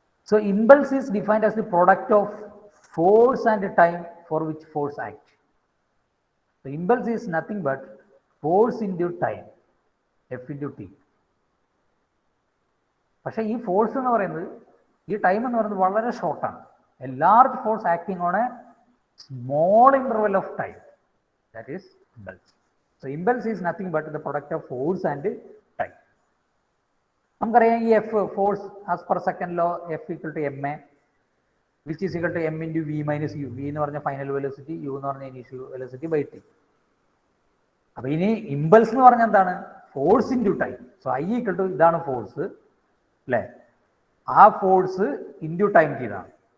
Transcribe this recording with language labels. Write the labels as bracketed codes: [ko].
[en] So impulse is defined as the product of force and time for which force act. So impulse is nothing but force into time, F into T. [ml] പക്ഷേ ഈ force എന്ന് പറയുന്നത്, ഈ time എന്ന് പറയുന്നത് വളരെ ഷോർട്ടാണ്. [en] A large force acting on a small interval of time, that is impulse. So impulse is nothing but the product of force and time. [ml] നമുക്കറിയാം ഈ [en] F force as per second law F equal to M A which is equal to M into V minus U. [ml] V എന്ന് പറഞ്ഞ final velocity, U എന്ന് പറഞ്ഞ initial velocity by T. അപ്പോൾ ഇനി impulse എന്ന് പറഞ്ഞാൽ എന്താണ്? Force into time. So I equal to ഇതാണ് ഫോഴ്സ് അല്ലേ, ആ ഫോഴ്സ് ഇൻറ്റു ടൈം ചെയ്താണ്.